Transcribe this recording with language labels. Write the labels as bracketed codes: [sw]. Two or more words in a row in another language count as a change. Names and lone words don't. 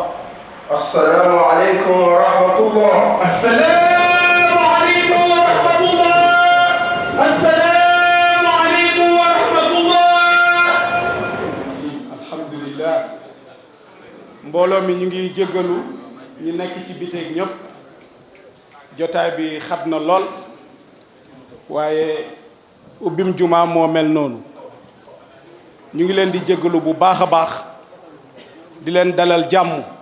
[ar] السلام عليكم ورحمة الله. السلام عليكم ورحمة الله. السلام عليكم ورحمة الله. الحمد لله. [wo] mbooloo mi ñu ngi jéggalu ñi nekk ci biteeg ñëpp jotaay bi xat na lool waaye ubbim jumaa moo mel noonu ñu ngi leen di jéggalu bu baax a baax di leen dalal jàmm